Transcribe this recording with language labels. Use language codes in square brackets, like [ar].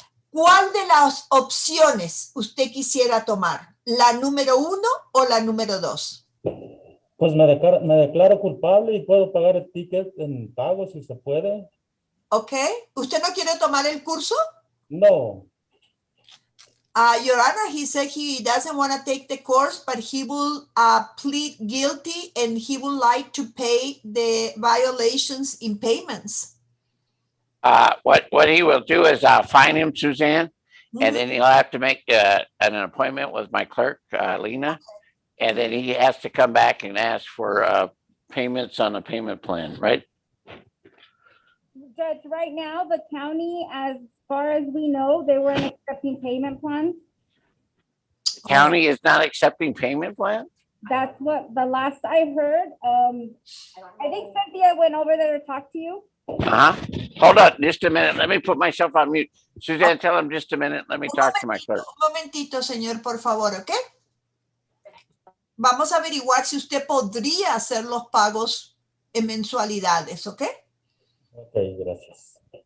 [es] ¿Cuál de las opciones usted quisiera tomar? ¿La número 1 o la número 2? Pues me declaro culpable y puedo pagar el ticket en pago si se puede. Ok. ¿Usted no quiere tomar el curso? No. [en] Your Honor, he said he doesn't want to take the course, but he will plead guilty and he would like to pay the violations in payments. What he will do is fine him, Suzanne, and then he'll have to make an appointment with my clerk, Lena, and then he has to come back and ask for payments on a payment plan, right? Judge, right now, the county, as far as we know, they weren't accepting payment plans. The county is not accepting payment plans? That's what the last I heard. I think Cynthia went over there to talk to you. Hold on just a minute. Let me put myself on mute. Suzanne, tell him just a minute. Let me talk to my clerk. [es] Un momentito, señor, por favor, ¿ok? Vamos a averiguar si usted podría hacer los pagos en mensualidades, ¿ok? Ok, gracias.